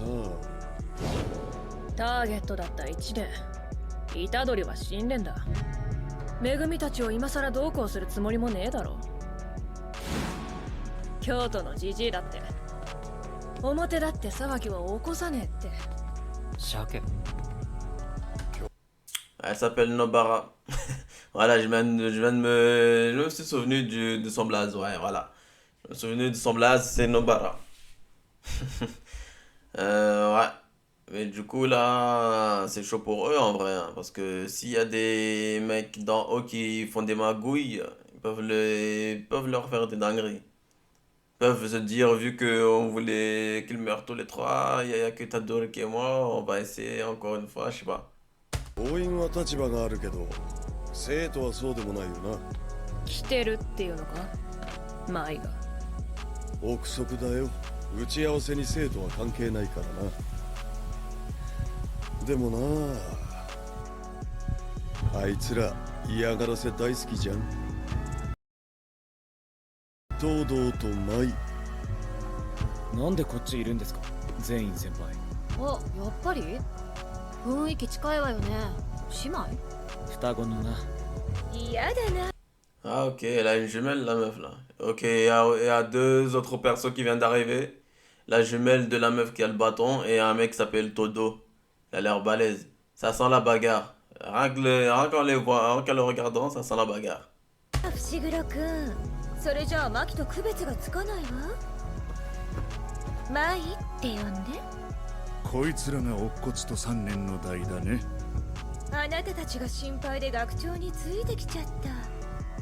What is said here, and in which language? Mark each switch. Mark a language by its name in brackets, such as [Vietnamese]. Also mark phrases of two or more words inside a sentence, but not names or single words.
[Japanese] ターゲットだった1年。虎杖は死んでんだ。めぐみたちを今さらどうこうするつもりもねえだろ。京都のじじいだって表だって騒ぎは起こさねえって。鮭。 [French] Elle s'appelle Nobara. Voilà, je me suis souvenu de son blaze. Ouais, voilà. Je me suis souvenu de son blaze, c'est Nobara. Ouais. Mais du coup, là, c'est chaud pour eux en vrai. Hein, parce que s'il y a des mecs d'en haut qui font des magouilles, ils peuvent leur faire des dingueries. Ils peuvent se dire, vu qu'on voulait qu'ils meurent tous les trois, il y a que Tadori qui est mort, on va essayer encore une fois, je sais pas. [Japanese] 応援は立場があるけど生徒はそうでもないよな。来てるっていうのか舞が。憶測だよ。打ち合わせに生徒は関係ないからな。でもなあいつら嫌がらせ大好きじゃん。東堂と舞。なんでこっちいるんですか、全員先輩。あ、やっぱり雰囲気近いわよね。姉妹双子のな。嫌だな。 [French] Ah ok, elle a une jumelle la meuf là. Ok, il y a deux autres persos qui viennent d'arriver. La jumelle de la meuf qui a le bâton et un mec qui s'appelle Todo. Il a l'air balèze. Ça sent la bagarre. Rien qu'en les voit, rien qu'en le regardant, ça sent la bagarre. [Japanese] 伏黒くん、それじゃあマキと区別がつかないわ。マイって呼んで。こいつらが乙骨と3年の代だね。あなたたちが心配で学長についてきちゃった。